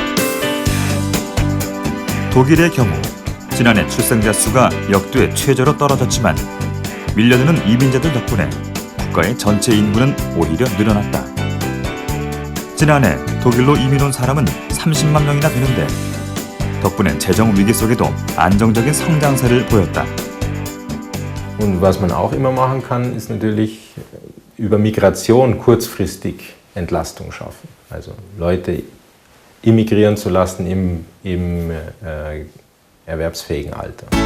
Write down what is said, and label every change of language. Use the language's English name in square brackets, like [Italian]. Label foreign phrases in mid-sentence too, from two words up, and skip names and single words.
[Korean] 독일의 경우 지난해 출생자 수가 역대 최저로 떨어졌지만 밀려드는 이민자들 덕분에 국가의 전체 인구는 오히려 늘어났다. 지난해 독일로 이민 온 사람은 30만 명이나 되는데 덕분에 재정 위기 속에도 안정적인 성장세를 보였다. [German] Und was man auch immer machen kann, ist natürlich über Migration kurzfristig Entlastung schaffen. Also Leute immigrieren zu lassen im erwerbsfähigen Alter.